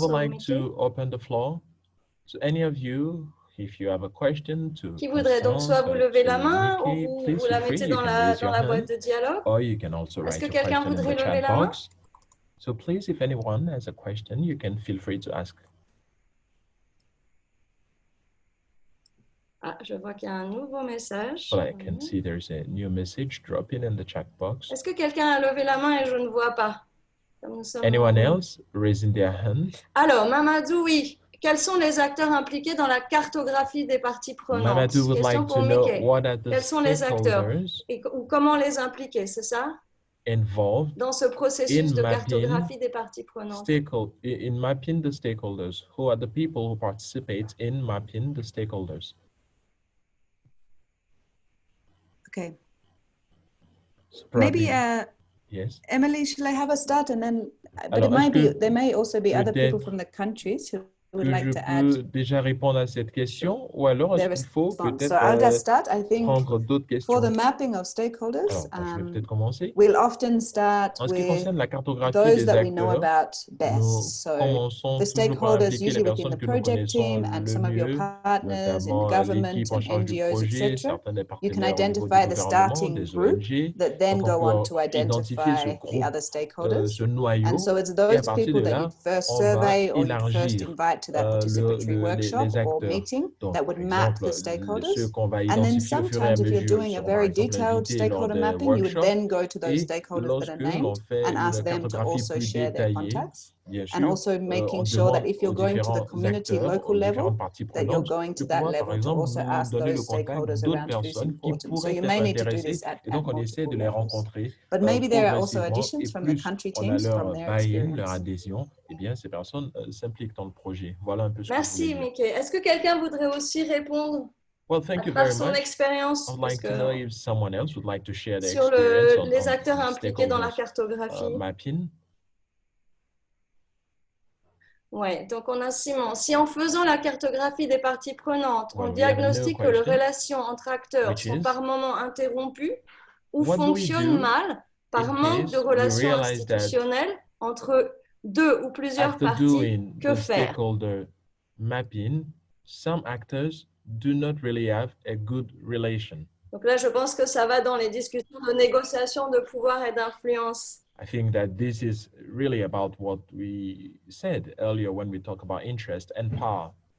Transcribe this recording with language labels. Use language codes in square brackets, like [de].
[en] We would like to open the floor to any of you. If you have a question to [fr] qui voudrait donc soit vous levez la main ou vous la mettez dans la boîte de dialogue. [en] Or you can also write your question in the chat box. So please, if anyone has a question, you can feel free to ask. [fr] Ah, je vois qu'il y a un nouveau message. [en] Well, I can see there's a new message dropping in the chat box. [fr] Est-ce que quelqu'un a levé la main et je ne vois pas? [en] Anyone else raising their hand? [fr] Alors, Mamadou, oui. Quels sont les acteurs impliqués dans la cartographie des parties prenantes? [en] Mamadou would like to know what are the [fr] Quels sont les acteurs et comment les impliquer, c'est ça? [en] Involved [fr] dans ce processus de cartographie des parties prenantes. [en] In mapping the stakeholders, who are the people who participate in mapping the stakeholders? Okay. So maybe yes. Emily, shall I have a start and then? But it might be. There may also be other people from the countries who would like to add. [fr] Je peux déjà répondre à cette question, ou alors est-ce qu'il faut peut-être prendre d'autres questions? [en] For the mapping of stakeholders, [fr] alors, je vais peut-être commencer. [en] We'll often start with those that we know about best. So the stakeholders usually within the project team and some of your partners in government and NGOs, etc. You can identify the starting group that then go on to identify the other stakeholders. And so it's those people that you first survey or you first invite to that participatory workshop or meeting that would map the stakeholders. And then sometimes if you're doing a very detailed stakeholder mapping, you would then go to those stakeholders that are named and ask them to also share their contacts. And also making sure that if you're going to the community local level, that you're going to that level to also ask those stakeholders around who's important. So you may need to do this at multiple levels. But maybe there are also additions from the country teams from their experience. [fr] Eh bien, ces personnes s'impliquent dans le projet. Voilà un peu ce Merci, Mickey. Est-ce que quelqu'un voudrait aussi répondre par son expérience [en] I'd like to know if someone else would like to share their [fr] sur [en] experience [fr] les acteurs impliqués dans la cartographie? [en] Mapping. [fr] Oui, donc on a Simon. Si en faisant la cartographie des parties prenantes, on diagnostique que les relations entre acteurs sont par moments interrompues ou fonctionnent mal par manque de relations institutionnelles entre deux ou plusieurs parties, que faire? [en] Mapping, some actors do not really have a good relation. [fr] Donc là, je pense que ça va dans les discussions de négociation de pouvoir et d'influence. [en] I think that this is really about what we said earlier when we talk about interest and power.